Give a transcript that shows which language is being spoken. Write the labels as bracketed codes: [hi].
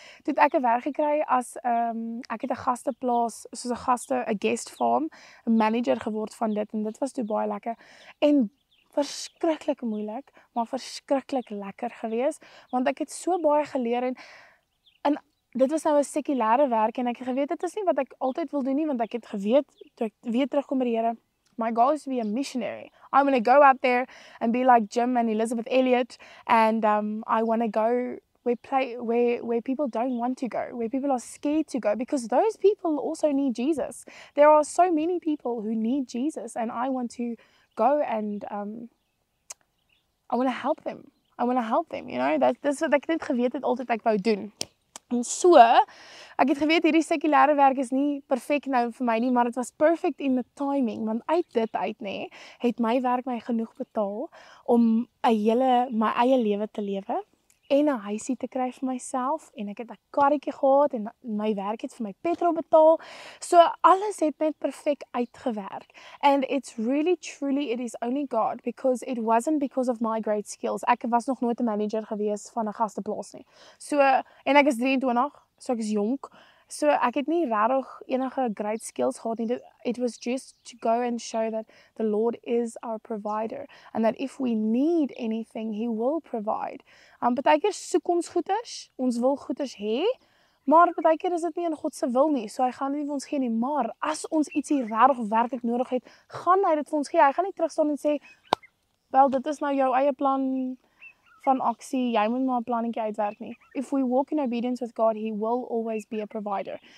[af] Toe het ek 'n werk gekry as ek het 'n gasteplaas, soos 'n guest farm, 'n manager geword van dit, en dit was toe baie lekker, en verskriklik moeilik, maar verskriklik lekker gewees, want ek het so baie geleer, en dit was nou 'n sekulêre werk, en ek het geweet dit is nie wat ek altyd wil doen nie, want ek het geweet toe ek weer terugkom by die Here, [en] my goal is to be a missionary. I want to go out there and be like Jim and Elizabeth Elliot, and I want to go where people don't want to go, where people are scared to go, because those people also need Jesus. There are so many people who need Jesus, and I want to go and I want to help them. I want to help them, you know. [af] Dis wat ek net geweet het altyd ek wou doen. En so, ek het geweet hierdie sekulêre werk is nie perfek nou vir my nie, maar dit was [en] perfect in the timing, [af] want uit dit uit nê, het my werk my genoeg betaal om my eie lewe te lewe, en 'n huisie te kry vir myself, en ek het 'n karretjie gehad, en my werk het vir my petrol betaal, so alles het net perfek uitgewerk, [en] and it's really truly, it is only God, because it wasn't because of my great skills. [af] Ek was nog nooit 'n manager gewees van 'n gasteplaas nie, so, en ek is 23, so ek is jonk, so ek het nie regtig enige great skills gehad nie. [en] It was just to go and show that the Lord is our provider, and that if we need anything, He will provide. [af] Partykeer soek ons goeders, ons wil goeders hê, maar partykeer is dit nie in God se wil nie, so hy gaan nie vir ons gee nie, maar as ons ietsie regtig werklik nodig het, gaan hy dit vir ons gee. Hy gaan nie terugstaan en sê, wel, dit is nou jou eie plan van aksie, jy moet maar 'n plannetjie uitwerk nie. [en] If we walk in obedience with God, He will always be a provider.